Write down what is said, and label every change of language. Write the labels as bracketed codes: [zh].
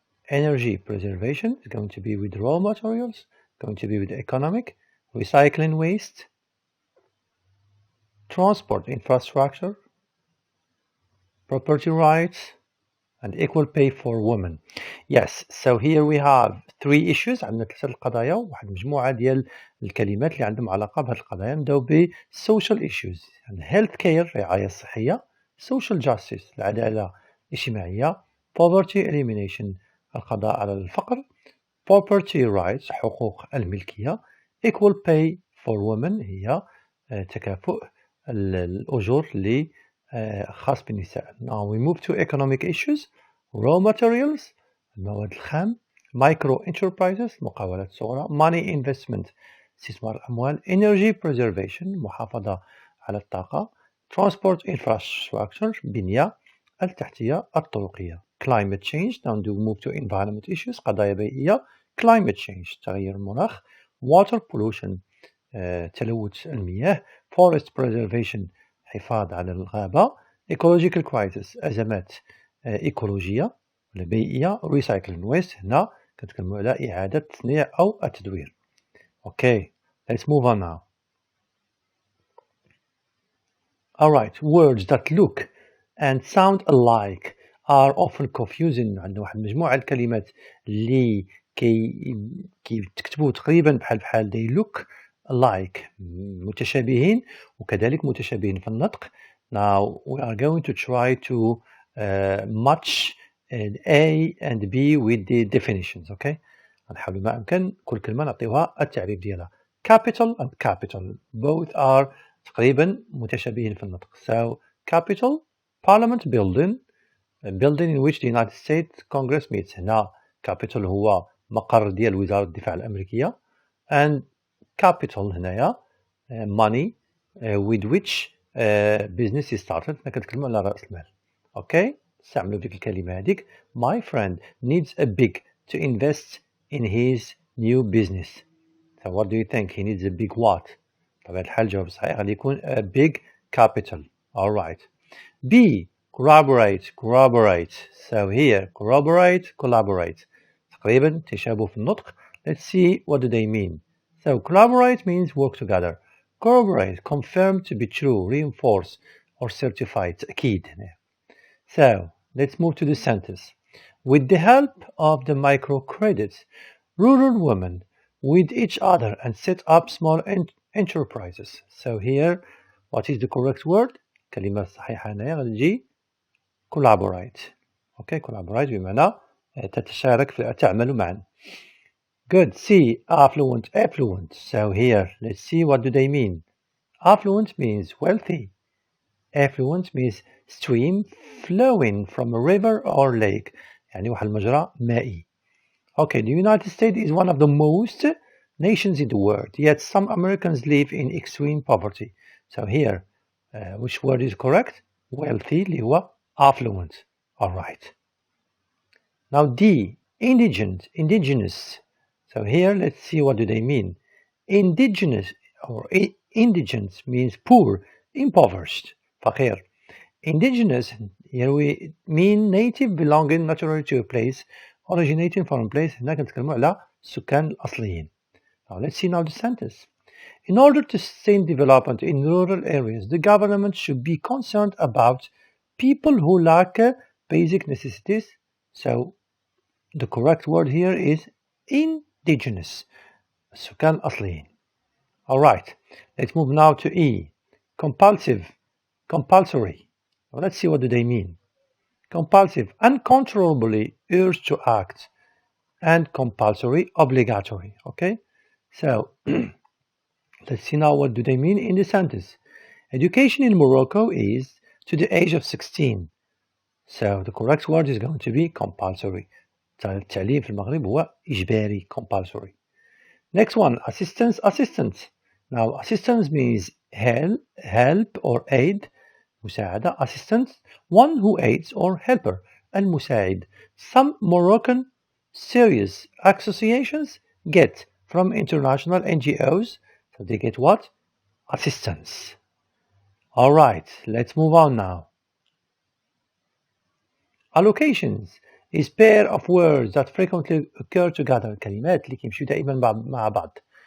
[en] Energy preservation is going to be with raw materials, going to be with economic. Recycling waste. Transport infrastructure, property rights, and equal pay for women. Yes, so here we have 3 issues. [ar] عندنا 3 القضايا وواحد مجموعة ديال الكلمات اللي عندهم علاقة بهذه القضايا. نبداو ب [en] social issues. [ar] يعني [en] health care [ar] الرعاية الصحية, [en] social justice [ar] العدالة الاجتماعية, [en] poverty elimination [ar] القضاء على الفقر, [en] property rights [ar] حقوق الملكية, [en] equal pay for women [ar] هي تكافؤ الأجور اللي خاص بالنساء. [en] Now we move to economic issues. raw materials [ar] المواد الخام, [en] micro enterprises [ar] مقاولات صغرى, [en] money investment [ar] استثمار الأموال, [en] energy preservation [ar] محافظة على الطاقة, [en] transport infrastructure [ar] بنية التحتية الطرقية, [en] climate change. Now we move to environment issues [ar] قضايا بيئية, [en] climate change [ar] تغير المناخ, [en] water pollution [ar] تلوث المياه, [en] forest preservation [ar] حفاظ على الغابة, [en] ecological crisis [ar] أزمات إيكولوجية ولا بيئية, [en] recycling waste [ar] هنا كنتكلموا على إعادة تصنيع أو التدوير. [en] Okay, let's move on now. Alright, words that look and sound alike are often confusing. [ar] عندنا واحد مجموعة الكلمات اللي كي تكتبوا تقريبا بحال [en] they look alike [ar] متشابهين وكذلك متشابهين في النطق. [en] Now we are going to try to match A and B with the definitions. [ar] Okay, نحاول ما أمكن كل كلمة نعطيوها التعريف ديالها. [en] Capital and capital both are [ar] تقريبا متشابهين في النطق. [en] So capital, parliament building, a building in which the United States Congress meets. [ar] هنا [en] capital [ar] هو مقر ديال وزارة الدفاع الأمريكية, [en] and capital [ar] هنايا [en] money with which business is started. [ar] هنا كنتكلموا على رأس المال. Okay, استعملوا ديك الكلمة هذيك. [en] My friend needs a big to invest in his new business. So what do you think? He needs a big what? [ar] طبعا الحال الجواب الصحيح غادي يكون [en] a big capital. Alright. B, corroborate. So here corroborate, collaborate [ar] تقريبا تشابه في النطق. [en] Let's see what do they mean. So collaborate means work together. Corroborate, confirm to be true, reinforce or certify, [ar] تأكيد هنا. [en] So let's move to the sentence. With the help of the microcredits, rural women with each other and set up small enterprises. So here what is the correct word؟ [ar] الكلمة الصحيحة هنايا غتجي collaborate. okay, collaborate بمعنى تتشارك تعمل معا. [en] good. C, affluent, affluent. So here let's see what do they mean. Affluent means wealthy. Affluent means stream flowing from a river or lake. [ar] يعني واحد المجرى مائي. [en] Okay, the United States is one of the most nations in the world, yet some Americans live in extreme poverty. So here, which word is correct? Wealthy, [ar] اللي هو [en] affluent. Alright. Now D, indigenous. So here, let's see what do they mean. Indigenous or indigent means poor, impoverished, [ar] فقير. [en] Indigenous, here we mean native, belonging naturally to a place, originating from a place. [ar] هنا كنتكلموا على السكان الأصليين. [en] Now let's see now the sentence. In order to sustain development in rural areas, the government should be concerned about people who lack basic necessities. So the correct word here is indigenous, [ar] السكان الأصليين. [en] Alright, let's move now to E. Compulsory. Well, let's see what do they mean. Compulsive, uncontrollably urged to act, and compulsory, obligatory. Okay, so let's see now what do they mean in the sentence. Education in Morocco is to the age of 16. So the correct word is going to be compulsory. [ar] التعليم في المغرب هو إجباري, [en] compulsory. Next one, assistance. Now assistance means help or aid. [ar] مساعدة, [en] assistance, one who aids or helper. [ar] المساعد. [en] Some Moroccan serious associations get from international NGOs. So they get what? Assistance. Alright, let's move on now. Allocations is pair of words that frequently occur together. [ar] الكلمات اللي كيمشيو دائما مع بعض.